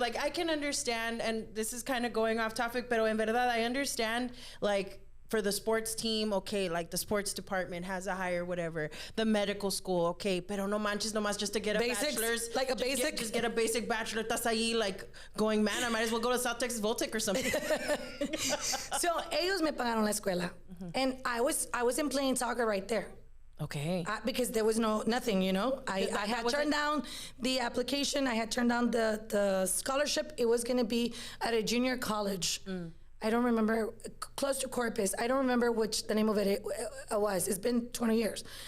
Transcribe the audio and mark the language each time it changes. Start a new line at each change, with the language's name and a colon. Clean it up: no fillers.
English: Like, I can understand, and this is kind of going off topic,
Spanish: pero en verdad,
English: I understand, like, for the sports team, okay, like the sports department has a higher whatever. The medical school, okay,
Spanish: pero no manches nomás
English: just to get a bachelor's. Like a basic? Just get a basic bachelor.
Spanish: Estás ahí
English: like going, man, I might as well go to South Texas Voltec or something.
Spanish: So, ellos me pagaron la escuela.
English: And I was in playing soccer right there. Okay. Because there was nothing, you know. I had turned down the application. I had turned down the scholarship. It was going to be at a junior college. I don't remember, close to Corpus. I don't remember which the name of it was. It's been 20 years.